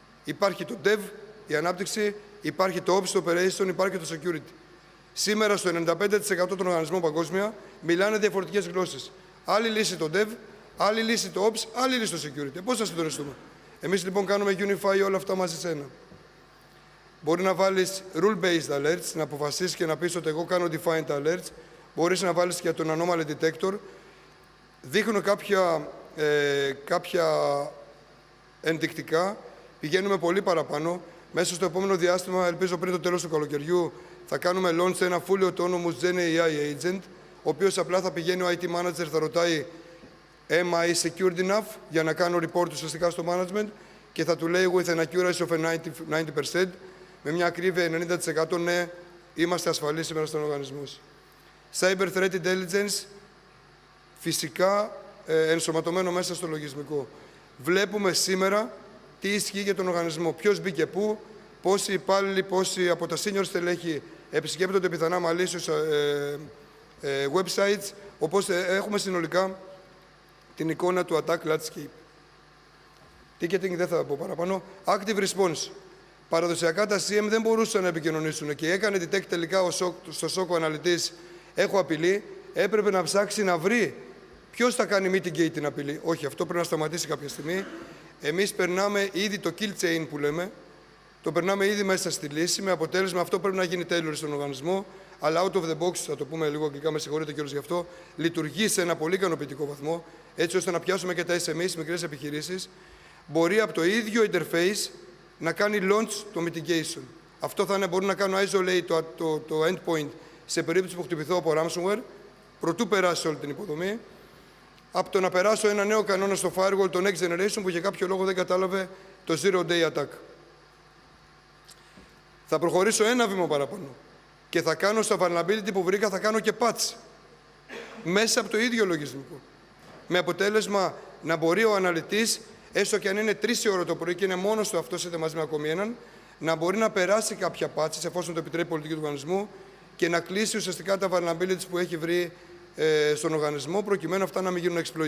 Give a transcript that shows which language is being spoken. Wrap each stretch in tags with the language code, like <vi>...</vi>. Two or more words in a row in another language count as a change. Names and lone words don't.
<el>Υπάρχει το dev, η ανάπτυξη, υπάρχει το ops, το operation, υπάρχει το security. Σήμερα στο 95% των οργανισμών παγκόσμια μιλάνε διαφορετικές γλώσσες. Άλλη λύση το dev, άλλη λύση το ops, άλλη λύση το security. Πώς θα συντονιστούμε? Εμείς λοιπόν κάνουμε unify όλα αυτά μαζί σε ένα. Μπορεί να βάλεις</el> <en>rule-based alerts,</en> <el>να αποφασίσεις και να πεις ότι εγώ κάνω</el> <en>defined alerts.</en> <el>Μπορείς να βάλεις και τον</el> <en>anomaly detector.</en> <el>Δείχνω κάποια ενδεικτικά. Πηγαίνουμε πολύ παραπάνω. Μέσα στο επόμενο διάστημα, ελπίζω πριν το τέλος του καλοκαιριού, θα κάνουμε launch ένα</el> <en>fully autonomous Gen AI agent,</en> <el>ο οποίος απλά θα πηγαίνει ο</el> <en>IT manager,</en> <el>θα ρωτάει</el> <en>Am I secured enough</en> <el>για να κάνω report ουσιαστικά στο management και θα του λέει</el> <en>with an accuracy of 90%,</en> <el>με μια ακρίβεια 90% ναι, είμαστε ασφαλείς σήμερα στον οργανισμό.</el> <en>Cyber Threat Intelligence,</en> <el>φυσικά ενσωματωμένο μέσα στο λογισμικό. Βλέπουμε σήμερα τι ισχύει για τον οργανισμό, ποιος μπήκε πού, πόσοι υπάλληλοι, πόσοι από τα senior στελέχη επισκέπτονται πιθανά</el> <en>malicious websites,</en> <el>οπότε έχουμε συνολικά την εικόνα του</el> <en>attack landscape.</en> <el>Ticketing δεν θα πω παραπάνω.</el> <en>Active response.</en> <el>Παραδοσιακά τα CM δεν μπορούσαν να επικοινωνήσουν και έκανε detect τελικά στο SOC ο αναλυτής έχω απειλή, έπρεπε να ψάξει να βρει ποιος θα κάνει mitigate την απειλή. Όχι, αυτό πρέπει να σταματήσει κάποια στιγμή. Εμείς περνάμε ήδη το</el> <en>kill chain</en> <el>που λέμε, το περνάμε ήδη μέσα στη λύση, με αποτέλεσμα αυτό πρέπει να γίνει tailor στον οργανισμό, αλλά</el> <en>out of the box,</en> <el>θα το πούμε λίγο αγγλικά, με συγχωρείτε κιόλας γι' αυτό, λειτουργεί σε ένα πολύ ικανοποιητικό βαθμό, έτσι ώστε να πιάσουμε και τα SMEs, μικρές επιχειρήσεις, μπορεί από το ίδιο interface να κάνει launch το mitigation. Αυτό θα είναι, μπορεί να κάνω isolate το endpoint σε περίπτωση που χτυπηθώ από ransomware, προτού περάσει όλη την υποδομή, από το να περάσω ένα νέο κανόνα στο firewall, το</el> <en>next generation,</en> <el>που για κάποιο λόγο δεν κατάλαβε το</el> <en>zero day attack.</en> <el>Θα προχωρήσω ένα βήμα παραπάνω και θα κάνω στα vulnerability που βρήκα, θα κάνω και patch μέσα από το ίδιο λογισμικό. Με αποτέλεσμα να μπορεί ο αναλυτής, έστω και αν είναι 3 η ώρα το πρωί και είναι μόνος του αυτός είτε μαζί με ακόμη έναν, να μπορεί να περάσει κάποια patches εφόσον το επιτρέπει η πολιτική του οργανισμού και να κλείσει ουσιαστικά τα vulnerabilities που έχει βρει στον οργανισμό, προκειμένου αυτά να μην γίνουν exploit.</el>